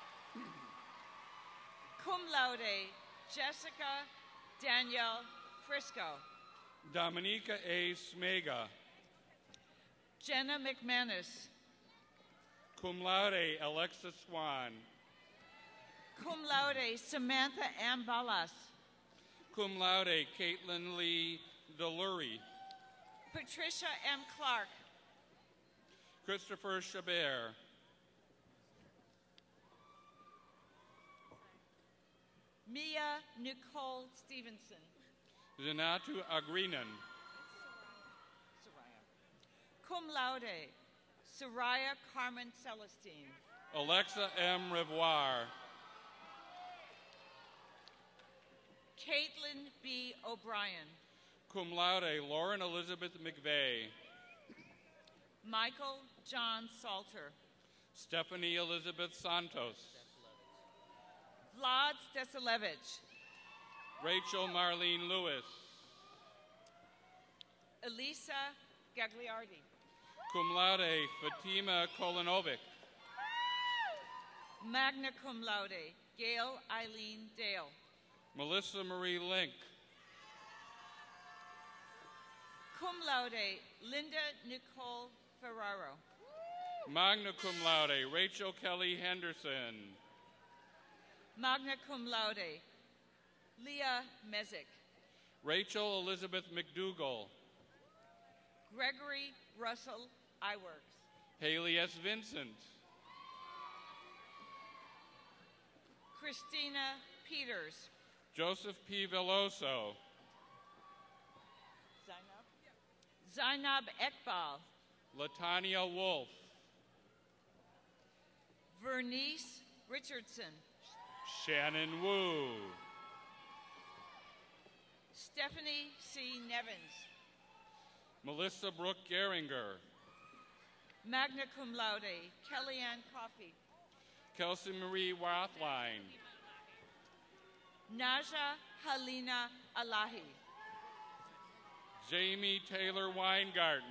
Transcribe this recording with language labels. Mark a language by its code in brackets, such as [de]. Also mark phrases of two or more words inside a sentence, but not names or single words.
[la] Cum laude, [en] Jessica Danielle Frisco. Dominica A. Smega. Jenna McManus. [la] Cum laude, [en] Alexa Swan. [la] Cum laude, [en] Samantha M. Ballas. [la] Cum laude, [en] Caitlin Lee Delury. Patricia M. Clark. Christopher Chabert. Mia Nicole Stevenson. Zenatu Agrinan. [la] Cum laude, [en] Soraya Carmen Celestine. Alexa M. Revoir. Caitlin B. O'Brien. [la] Cum laude, [en] Lauren Elizabeth McVeigh. Michael John Salter. Stephanie Elizabeth Santos. Vlad Stesilevich. Rachel Marlene Lewis. Elisa Gagliardi. [la] Cum laude, [en] Fatima Kolanovic. [la] Magna cum laude, [en] Gail Eileen Dale. Melissa Marie Link. [la] Cum laude, [en] Linda Nicole Ferraro. [la] Magna cum laude, [en] Rachel Kelly Henderson. [la] Magna cum laude, [en] Leah Mezek. Rachel Elizabeth McDougall. Gregory Russell Iworks. Haley S. Vincent. Christina Peters. Joseph P. Veloso. Zainab Ekbal. Latanya Wolf. Vernice Richardson. Shannon Wu. Stephanie C. Nevins. Melissa Brooke Geringer. [la] Magna cum laude, [en] Kellyanne Coffey. Kelsey Marie Rothline. Naja Halina Alahi. Jamie Taylor Weingarten.